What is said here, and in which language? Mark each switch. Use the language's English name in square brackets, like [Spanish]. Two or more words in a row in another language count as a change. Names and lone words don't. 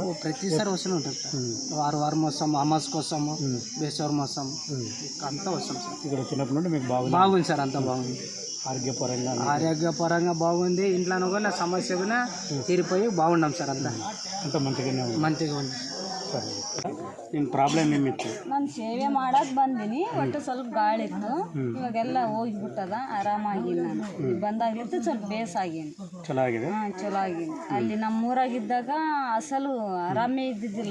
[Telugu] ప్రతిసారి వస్తూనే ఉంటాం సార్. వారం వస్తాము, అమాస్కి వస్తాము, బేశ్వరం వస్తాము, అంతా వస్తాం సార్. ఇక్కడ వచ్చినప్పటి నుండి మీకు బాగుంది సార్, అంతా బాగుంది. ఆరోగ్యపరంగా బాగుంది. ఇంట్లో కూడా సమస్య కూడా తీరిపోయి బాగున్నాం సాರ್. అంతా మంచిగా ఉంది. [Kannada] ಸರಿ, ನಿಮ್ಮ ಪ್ರಾಬ್ಲಮ್ ಏನಿತ್ತು? ನಾನು ಸೇವೆ ಮಾಡಕ್ಕೆ ಬಂದೀನಿ. ಒಟ್ಟು ಸ್ವಲ್ಪ ಗಾಳಿ ಇತ್ತು, ಇವಾಗೆಲ್ಲ ಹೋಗಿಬಿಟ್ಟದ. ಆರಾಮಾಗಿಲ್ಲ. ನಾನು ಬಂದಾಗ್ಲಿತ್ತು ಸ್ವಲ್ಪ ಬೇಸಾಗೀನಿ. ಚಲೋ ಆಗಿದೆ? ಹಾಂ, ಚಲೋ ಆಗೀನಿ. ಅಲ್ಲಿ ನಮ್ಮೂರಾಗಿದ್ದಾಗ ಅಸಲು ಆರಾಮೇ ಇದ್ದಿದ್ದಿಲ್ಲ.